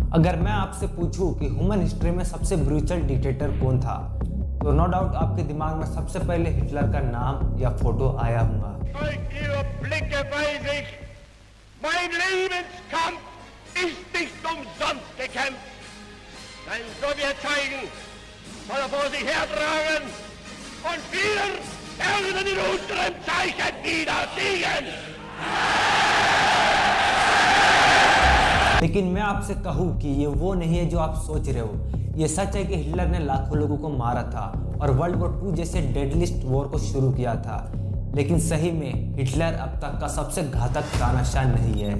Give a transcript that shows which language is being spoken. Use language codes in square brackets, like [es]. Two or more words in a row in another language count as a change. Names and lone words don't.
[hi] अगर मैं आपसे पूछूं कि [en] human history [hi] में सबसे [en] brutal dictator [hi] कौन था, तो [en] no doubt [hi] आपके दिमाग में सबसे पहले हिटलर का नाम या फोटो आया होगा। [de] Mein Lebenskampf ist nicht umsonst gekämpft. Sein Sowjetzeichen soll er vor sich hertragen und wir werden in unserem Zeichen wieder siegen. [hi] लेकिन मैं आपसे कहूँ कि ये वो नहीं है जो आप सोच रहे हो। ये सच है कि हिटलर ने लाखों लोगों को मारा था और वर्ल्ड वॉर 2 जैसे [en] deadliest war [hi] को शुरू किया था। लेकिन सही में हिटलर अब तक का सबसे घातक तानाशाह नहीं है।